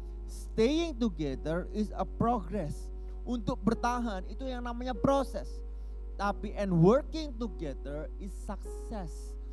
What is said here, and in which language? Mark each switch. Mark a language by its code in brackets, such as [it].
[en] Staying together is a progress. [id] Untuk bertahan itu yang namanya proses. Tapi [en] and working together is success.